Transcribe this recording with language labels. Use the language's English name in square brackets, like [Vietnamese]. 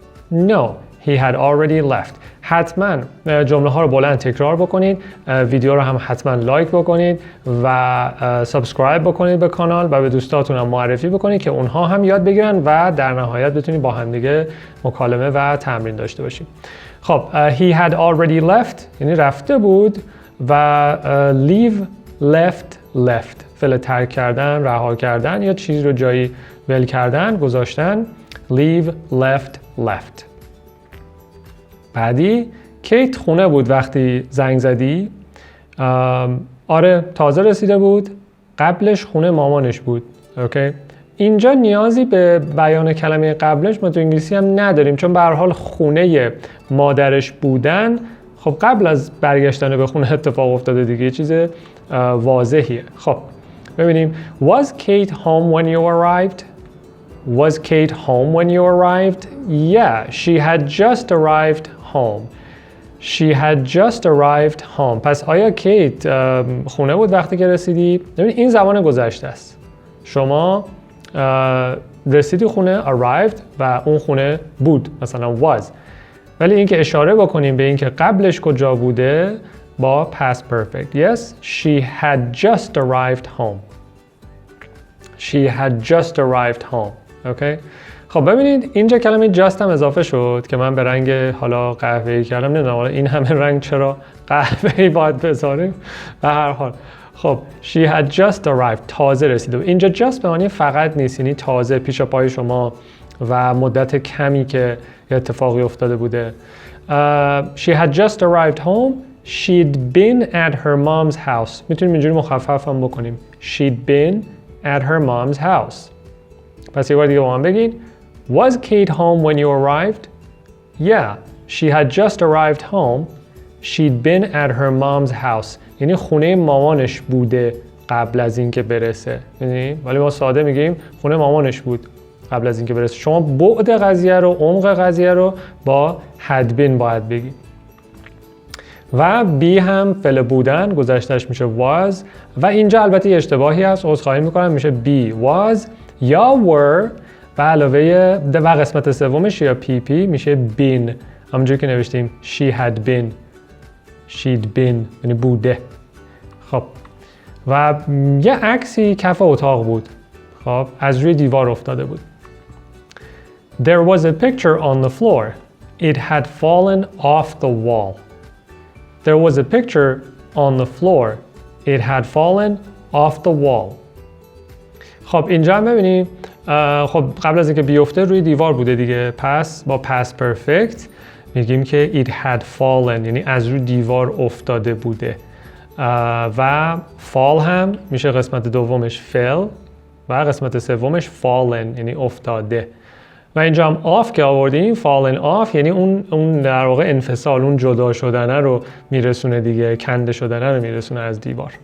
[English] No, he had already left. [Persian] حتما جمله ها رو بلند تکرار بکنید، ویدیو رو هم حتما لایک بکنید و سابسکرایب بکنید به کانال و به دوستاتون هم معرفی بکنید که اونها هم یاد بگیرن و در نهایت بتونید با هم دیگه مکالمه و تمرین داشته باشیم. خب [English] he had already left [Persian] یعنی رفته بود و [English] leave, left [Persian] فعل ترک کردن، رها کردن یا چیزی رو جایی ول کردن، گذاشتن. [English] leave, left. [Persian] بعدی کیت خونه بود وقتی زنگ زدی؟ آره تازه رسیده بود، قبلش خونه مامانش بود. اوکی، اینجا نیازی به بیان کلمه قبلش ما تو انگلیسی هم نداریم چون به هر حال خونه مادرش بودن خب قبل از برگشتن به خونه اتفاق افتاده دیگه، چیز واضحیه. خب ببینیم [English] Was Kate home when you arrived? Was Kate home when you arrived? Yeah, she had just arrived home. She had just arrived home. [Persian] پس آیا کیت خونه بود وقتی که رسیدی؟ ببین این زمان گذشته است. شما رسیدی خونه arrived و اون خونه بود، مثلا was. ولی اینکه اشاره بکنیم به اینکه قبلش کجا بوده با past perfect. [English] Yes, she had just arrived home. She had just arrived home. Okay? [Persian] خب ببینید اینجا کلمه just هم اضافه شد که من به رنگ حالا قهوه‌ای کردم. نمیدونم حالا این همه رنگ چرا قهوه‌ای باید بذاریم. به هر حال خب [English] she had just arrived [Persian] تازه رسیده. اینجا just به معنی فقط نیست، یعنی تازه پیش پای شما و مدت کمی که اتفاقی افتاده بوده. [English] She had just arrived home. She'd been at her mom's house. [Persian] میتونیم اینجوری مخفف هم بکنیم. [English] She'd been at her mom's house. [Persian] پس یه بار دیگه با من بگید. [English] Was Kate home when you arrived? Yeah, she had just arrived home. She'd been at her mom's house. [Persian] یعنی خونه مامانش بوده قبل از اینکه برسه. یعنی ولی ما ساده میگیم خونه مامانش بود قبل از اینکه برسه. شما بعد قضیه رو، عمق قضیه رو با had been باید بگید. و be هم فعل بودن گذشتهش میشه was و اینجا البته یه اشتباهی هست، عذرخواهی میکنم، میشه be was یا were و علاوه و قسمت سومش یا pp میشه been، همونجوری که نوشتیم [English] she had been، she'd been [Persian] یعنی بوده. خب و یه عکسی کف اتاق بود، خب از روی دیوار افتاده بود. [English] There was a picture on the floor. It had fallen off the wall. There was a picture on the floor. It had fallen off the wall. [Persian] خب اینجا هم ببینیم خب قبل از اینکه بیفته روی دیوار بوده دیگه، پس با past perfect میگیم که [English] it had fallen [Persian] یعنی از روی دیوار افتاده بوده و fall هم میشه قسمت دومش fell و قسمت سومش fallen یعنی افتاده و اینجا هم off که آوردیم fallen off یعنی اون در واقع انفصال، اون جدا شدنه رو میرسونه دیگه، کنده شدنه رو میرسونه از دیوار.